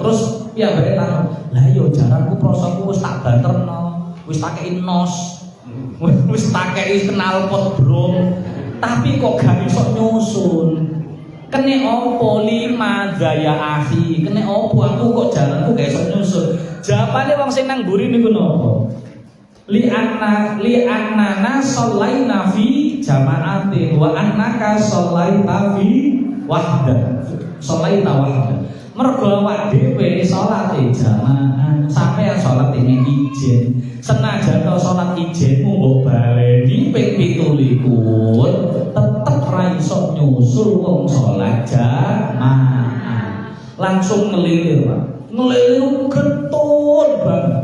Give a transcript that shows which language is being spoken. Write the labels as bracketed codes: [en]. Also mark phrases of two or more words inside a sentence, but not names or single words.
[jv] Terus piyambake takon, "Lah yo jaranku prosoku wis tak banterno, wis tak kei nos, wis tak kei knalpot bro. Tapi kok gak iso nyusun. Kene opo [ar] لماذا يا أخي, [jv] kene opo aku kok jalanku gak iso nyusun." Jawabane wong sing nang mburi niku napa? [ar] لأننا صلينا في جماعة وأنك صليت في وحدة. صليت وحدة. [jv] Mergo awak dhewe salate jamaah, sampeyan salate ning ijen. Senajan to salat ijenmu mbok baleni ping 17 tetep ra iso nyusul wong salat jamaah. Langsung ngelilir, Pak. Ngelilir getun banget.